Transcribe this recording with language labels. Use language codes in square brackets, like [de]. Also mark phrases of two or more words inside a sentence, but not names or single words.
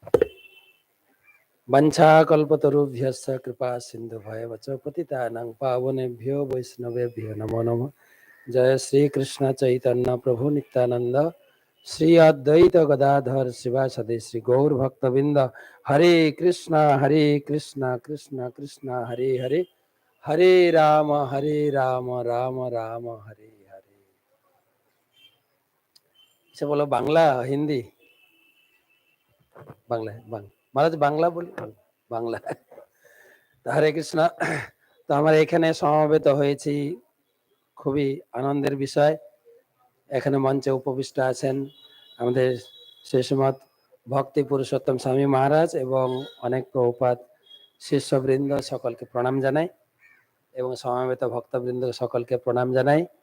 [sa] Vancha Kalpatarubhyasya Kripa Sindhu Bhayavacha Patitanang Pavanebhyo Vaishnavebhyo Namo Namo Jaya Sri Krishna Chaitanya Prabhu Nityananda Sri Advaita Gadadhar Sivasade Sri Gaur Bhaktavinda Hare Krishna Krishna Krishna Hare Hare হরে রাম রাম রাম হরে হরে। [bn] সে বলো বাংলা হিন্দি? বাংলা মহারাজ বাংলা বলি, বাংলা। তো হরে কৃষ্ণ। তো আমরা এখানে সমবেত হয়েছি, খুবই আনন্দের বিষয়। এখানে মঞ্চে উপবিষ্ট আছেন আমাদের শ্রীশ্রীমৎ ভক্তি পুরুষোত্তম স্বামী মহারাজ এবং অনেক প্রভুপাদ শিষ্যবৃন্দ, সকলকে প্রণাম জানাই এবং সমবেত ভক্তবৃন্দ সকলকে প্রণাম জানাই।